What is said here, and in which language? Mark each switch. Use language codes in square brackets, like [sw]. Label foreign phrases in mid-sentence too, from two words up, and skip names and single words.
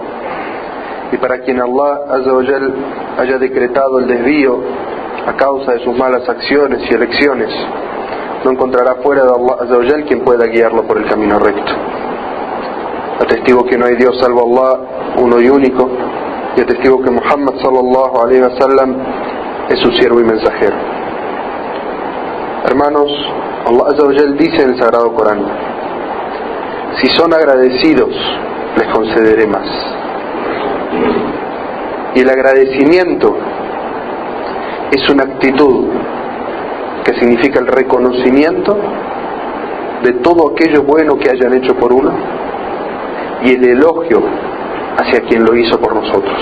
[es] Y para quien [ar] الله عز وجل [es] haya decretado el desvío a causa de sus malas acciones y elecciones, no encontrará fuera de [ar] الله عز وجل [es] quien pueda guiarlo por el camino recto. Atestigo que no hay Dios salvo Allah, uno y único, y atestigo que Muhammad [ar] صلى الله عليه وسلم [es] es su siervo y mensajero. Hermanos, [ar] الله عز وجل [es] dice en el Sagrado Corán: si son agradecidos, les concederé más. Y el agradecimiento es una actitud que significa el reconocimiento de todo aquello bueno que hayan hecho por uno y el elogio hacia quien lo hizo por nosotros.